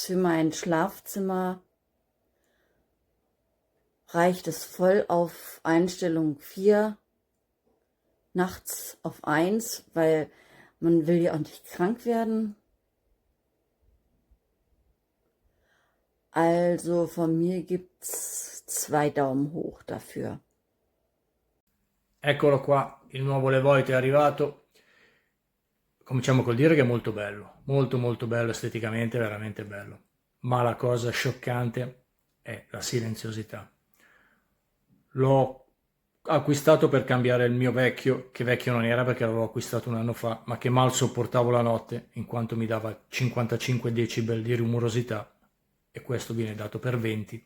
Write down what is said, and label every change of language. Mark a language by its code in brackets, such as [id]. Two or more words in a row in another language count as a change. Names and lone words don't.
[de] Für mein Schlafzimmer reicht es voll auf Einstellung 4, nachts auf 1, weil man will ja auch nicht krank werden. Also von mir gibt's 2 Daumen hoch dafür. [it] Eccolo qua, il nuovo Levoit è arrivato. Cominciamo col dire che è molto bello, molto bello esteticamente, veramente bello. Ma la cosa scioccante è la silenziosità. L'ho acquistato per cambiare il mio vecchio, che vecchio non era perché l'avevo acquistato un anno fa, ma che mal sopportavo la notte, in quanto mi dava 55 decibel di rumorosità, e questo viene dato per 20.